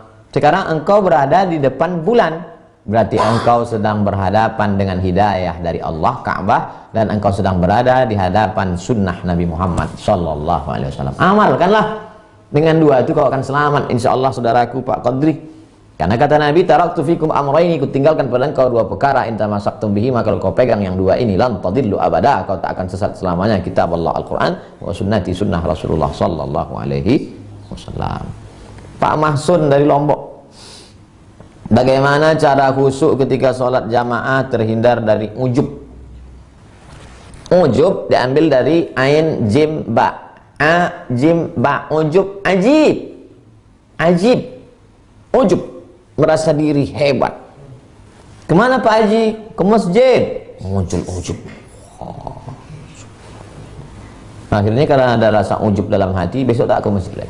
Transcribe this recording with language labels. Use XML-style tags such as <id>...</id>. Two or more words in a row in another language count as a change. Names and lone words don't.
<id>Sekarang engkau berada di depan bulan, berarti engkau sedang berhadapan dengan hidayah dari Allah, Ka'bah, dan engkau sedang berada di hadapan sunnah Nabi Muhammad</id> <ar>صلى الله عليه وسلم.</ar> <id>Amalkanlah dengan 2 itu kau akan selamat,</id> <ar>إن شاء الله,</ar> <id>saudaraku Pak Qadri. Karena kata Nabi,</id> <ar>تركت فيكم أمرين,</ar> <id>ku tinggalkan pada engkau 2 perkara,</id> <ar>إن تمسكتم به,</ar> <id>maka kalau kau pegang yang 2 ini,</id> <ar>لن تضلوا أبدا,</ar> <id>kau tak akan sesat selamanya.</id> <ar>كتاب الله القرآن وسنتي سنة رسول الله صلى الله عليه وسلم.</ar> <id>Pak Mahsun dari Lombok, bagaimana cara khusyuk ketika sholat jamaah terhindar dari ujub? Ujub diambil dari</id> <ar>عين جيم باء، أ جيم باء,</ar> <id>ujub, ajib, ajib, ujub, merasa diri hebat. Kemana Pak Haji? Ke masjid. Muncul ujub. Akhirnya karena ada rasa ujub dalam hati, besok tak ke masjid lagi.</id>